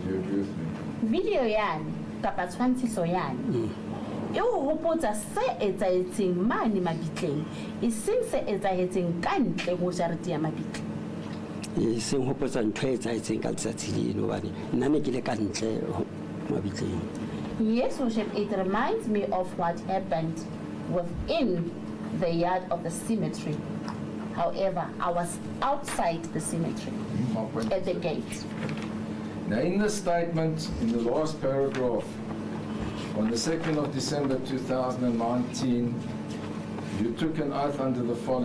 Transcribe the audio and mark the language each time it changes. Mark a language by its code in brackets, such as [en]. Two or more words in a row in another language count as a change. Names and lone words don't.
[en] Do you agree with me? [st] Video yani kapa tshwantshiso yani e o hopotsa se etsahetseng mane mabitleng e seng se etsahetseng ka ntle ho jarete ya mabitle. Ee, seng hopotsa ntho e etsahetseng ka letsatsi leno hobane nna ne ke le ka ntle mabitleng. [en] Yes, worship, it reminds me of what happened within the yard of the cemetery. However, I was outside the cemetery at the gate. Now in the statement, in the last paragraph, on the 2nd of December 2019, you took an oath under the following.